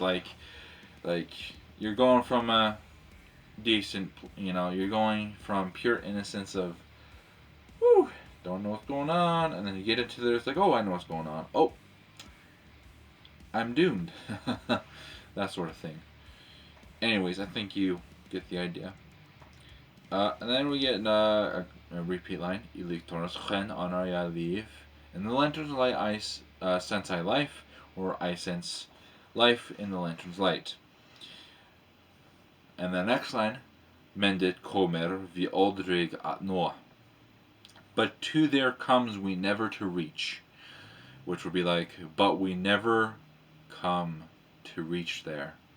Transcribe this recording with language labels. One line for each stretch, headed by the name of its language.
English: Like you're going from a decent, you're going from pure innocence of, whew, don't know what's going on, and then you get into there, it's like, oh, I know what's going on. Oh, I'm doomed. That sort of thing. Anyways, I think you get the idea. And then we get a repeat line.
Swedish: I lyktornas sken anar jag liv.
English: In the lantern's light, sense I life, or I sense life in the lantern's light. And the next line,
Swedish: Men det kommer vi aldrig att nå.
English: But to there comes we never to reach. Which would be like, but we never come to reach there.